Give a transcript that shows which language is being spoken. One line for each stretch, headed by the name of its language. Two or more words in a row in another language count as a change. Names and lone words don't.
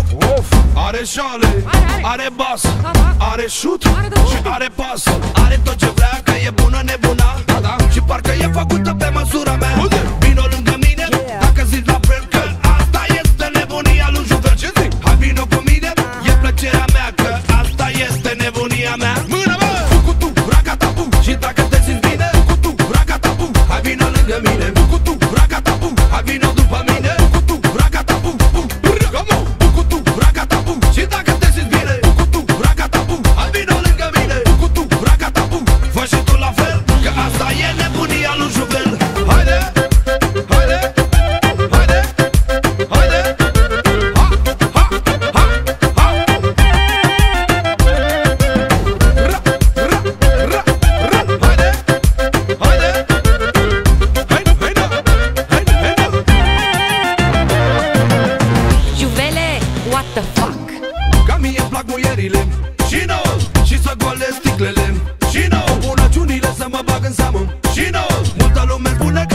Romanian: Are șale, are bas, are șut și are pas. Are tot ce vrea, că e bună nebuna. Și parcă e făcută pe măsura mea. Vino lângă mine, dacă zici la fel, că asta este nebunia lui Juvel. Ce zic? Hai vino cu mine, e plăcerea mea, că asta este nebunia mea. Mână, bă! Bugutu, ragata, bum. Și dacă te simți bine, Bugutu, ragata, bum. Hai vino lângă mine, Bugutu, ragata, bum. Hai vino după mine, Bugutu, ragata, bum, bum. Bugutu, ragata, bum. Și dacă te simți bine, Bugutu, ragata, bum. Hai vino lângă mine, Bugutu, ragata, bum. Fă și tu la fel, că asta e nebunia lui Juvel. Haide, haide, haide, haide. Ha, ha, ha, ha. Ra, ra, ra, ra. Haide, haide, haide, haide, haide, haide. Juvele,
English: what the fuck?
Romanian: Ca mie îmi plac muierile și nouă, și să golesc sticlele și nouă, bunăciunile să mă bag în seamă și nouă, multă lume spune